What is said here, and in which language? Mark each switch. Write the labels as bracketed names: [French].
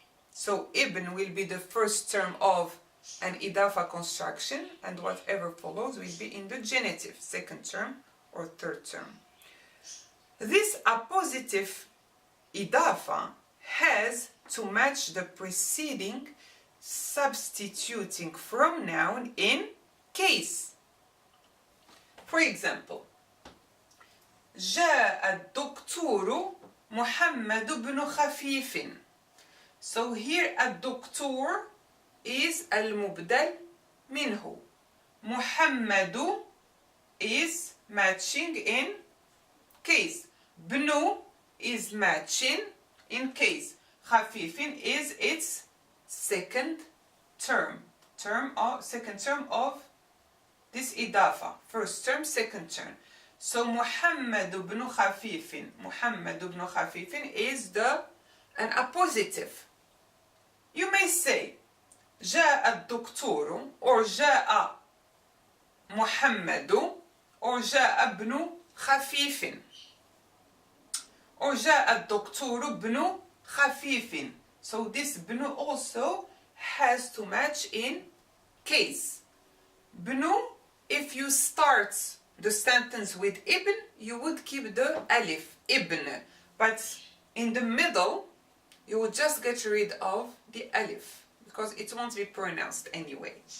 [English] So ibn will be the first term of an idafa construction, and whatever follows will be in the genitive, second term or third term. This appositive idafa has to match the preceding substituting from noun in case. For example, [Arabic] جاء الدكتور محمد بن خفيف. [English] So here الدكتور is المبدل منه. محمد is matching in case. بن is matching in case. خفيف is its second term. Second term of this idafa. First term, second term. [Arabic] So محمد بن خفيف. [English] محمد بن خفيف is an appositive. You may say [Arabic] جاء الدكتور or جاء محمد or جاء ابن خفيف or جاء الدكتور ابن خفيف. [English] So this بن also has to match in case. بن, if you start the sentence with ibn, you would keep the alif, ibn. But in the middle, you would just get rid of the alif, because it won't be pronounced anyway.